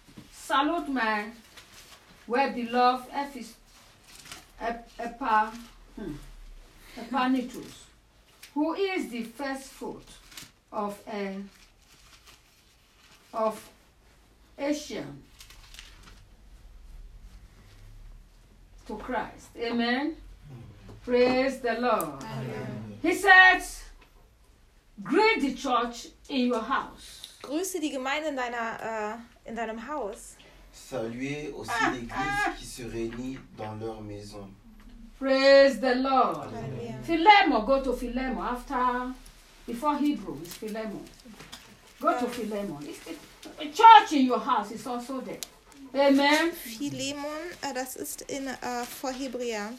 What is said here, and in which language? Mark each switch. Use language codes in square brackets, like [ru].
[en] Salute my well-beloved Epaphroditus, who is the first fruit of Asia to Christ. Amen. Praise the Lord. Amen. He says, greet the church in your house. [de] Grüße die Gemeinde in deinem Haus. [fr] Saluez aussi l'église qui se réunit dans leur maison. [en] Praise the Lord. Amen. Philemon, go to Philemon after. Before Hebrew is Philemon. Go to Philemon. A church in your house is also there. Amen. [de] Philemon, das ist in vor Hebräer.